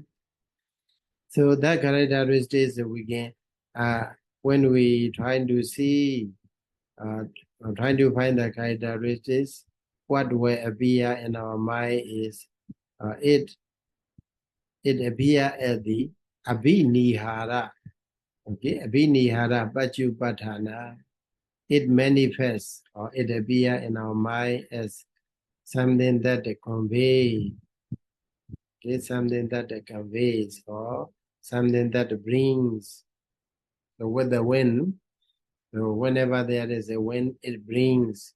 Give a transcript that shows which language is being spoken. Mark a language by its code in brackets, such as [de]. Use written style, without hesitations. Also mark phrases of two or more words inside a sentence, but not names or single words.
[en] So that characteristics we can when we trying to see trying to find the characteristics, what will appear in our mind is it appear as the abhinihara. [pi] Okay, abhinihara pachupatthana. [en] It manifests or it appears in our mind as something that conveys, okay, something that conveys or something that brings. So with the wind, so whenever there is a wind, it brings.